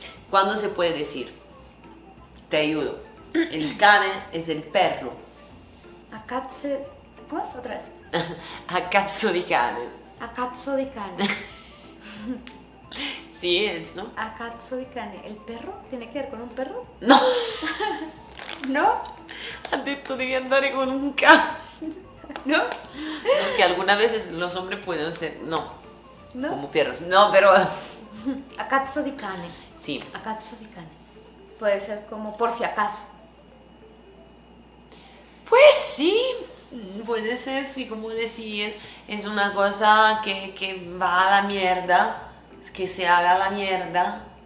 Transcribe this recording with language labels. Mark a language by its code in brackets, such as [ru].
[es] ¿Cuándo se puede decir? Te ayudo. El cane es el perro. [it] A cazzo... [es] ¿Cómo es? Otra vez. [it] A cazzo di cane. A cazzo di cane. [es] Sí, eso. [it] A cazzo di cane. [es] ¿El perro? ¿Tiene que ver con un perro? No. ¿No? [it] Ha detto devi andare con un cane. [es] ¿No? Es que algunas veces los hombres pueden ser, no, ¿No? como perros. No, pero [it] A cazzo di cane. [es] sí. [it] A cazzo di cane. [es] Puede ser como por si acaso. Pues sí, puede ser, sí, como decir, es una cosa que va a la mierda, que se haga a la mierda.